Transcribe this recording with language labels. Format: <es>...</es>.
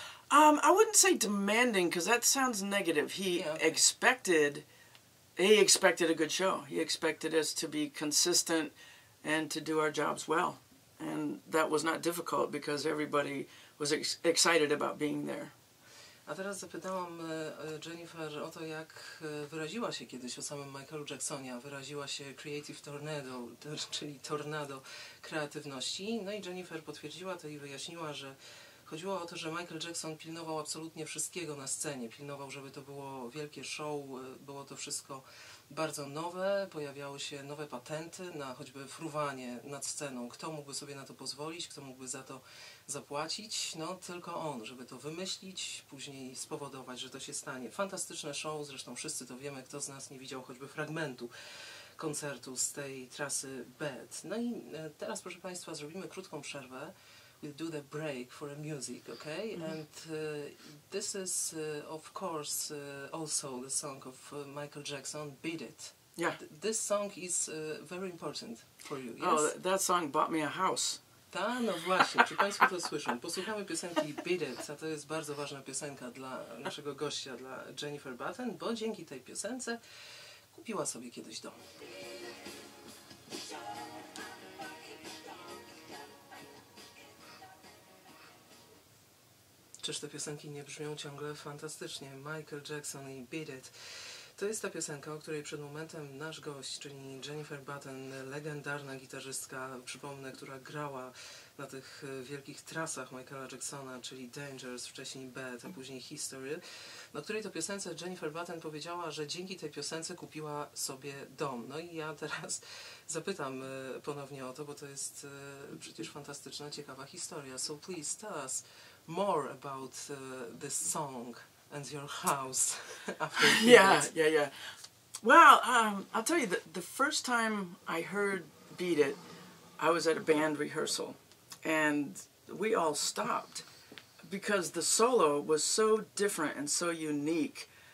<en>I wouldn't say demanding, because that sounds negative. He expected a good show. He expected us to be consistent and to do our jobs well. And that was not difficult because everybody was excited about being there.</en> <pl>A teraz zapytałam Jennifer o to, jak wyraziła się kiedyś o samym Michaelu Jacksonie. Wyraziła się</pl> <en>creative tornado,</en> <pl>czyli tornado kreatywności. No i Jennifer potwierdziła to i wyjaśniła, że chodziło o to, że Michael Jackson pilnował absolutnie wszystkiego na scenie. Pilnował, żeby to było wielkie show, było to wszystko bardzo nowe, pojawiały się nowe patenty na choćby fruwanie nad sceną. Kto mógłby sobie na to pozwolić, kto mógłby za to zapłacić? No tylko on, żeby to wymyślić, później spowodować, że to się stanie. Fantastyczne show, zresztą wszyscy to wiemy, kto z nas nie widział choćby fragmentu koncertu z tej trasy Beck. No i teraz, proszę Państwa, zrobimy krótką przerwę.</pl> <en>We'll do the break for a music, okay? And this is, of course, also the song of Michael Jackson, Beat It. Yeah. This song is very important for you, yes? Oh, that song bought me a house.</en> <pl>Ta, no właśnie, czy Państwo to słyszą? Posłuchamy piosenki Beat It, a to jest bardzo ważna piosenka dla naszego gościa, dla Jennifer Batten, bo dzięki tej piosence kupiła sobie kiedyś dom. Czyż te piosenki nie brzmią ciągle fantastycznie? Michael Jackson i Beat It. To jest ta piosenka, o której przed momentem nasz gość, czyli Jennifer Batten, legendarna gitarzystka, przypomnę, która grała na tych wielkich trasach Michaela Jacksona, czyli Dangerous, wcześniej Beck, a później History, o której to piosence Jennifer Batten powiedziała, że dzięki tej piosence kupiła sobie dom. No i ja teraz zapytam ponownie o to, bo to jest przecież fantastyczna, ciekawa historia.</pl> <en>So please tell us more about this song and your house after Beat It. Yeah. Well, I'll tell you, the first time I heard Beat It, I was at a band rehearsal, and we all stopped because the solo was so different and so unique.</en>